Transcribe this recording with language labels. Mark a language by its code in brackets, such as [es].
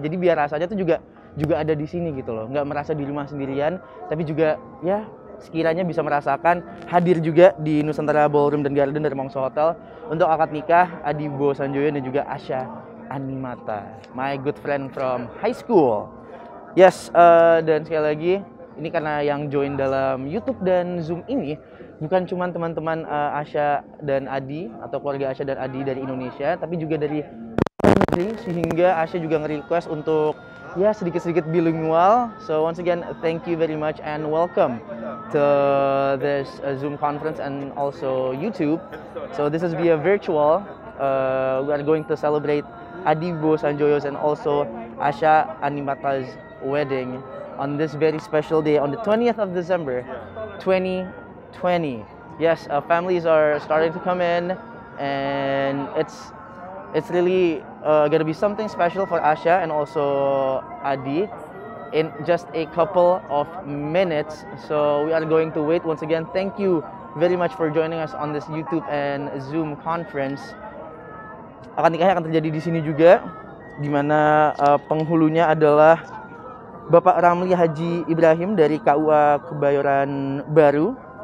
[id] Jadi biar rasanya tuh juga ada di sini gitu loh. Nggak merasa di rumah sendirian, tapi juga ya sekiranya bisa merasakan hadir juga di Nusantara Ballroom dan Garden dari Mongso Hotel untuk akad nikah Adi Wibowo Sanjoyo dan juga Asha Animata, [en] my good friend from high school. Yes, [id] dan sekali lagi Ini karena yang join dalam YouTube dan Zoom ini bukan cuma teman-teman Asya dan Adi atau keluarga Asya dan Adi dari Indonesia, tapi juga dari negeri, sehingga Asya juga nge-request untuk ya sedikit-sedikit bilingual. [en] So once again, thank you very much and welcome to this Zoom conference and also YouTube. So this is via virtual. We are going to celebrate Adi Wibowo Sanjoyo's and also Asya Animata's wedding on this very special day on the 20th of December 2020. Yes, families are starting to come in, and it's really gonna be something special for Asya and also Adi in just a couple of minutes. So we are going to wait. Once again, thank you very much for joining us on this YouTube and Zoom conference. [id] Akad nikahnya akan terjadi di sini juga, di mana penghulunya adalah Bapak Ramli Haji Ibrahim dari KUA Kebayoran Baru.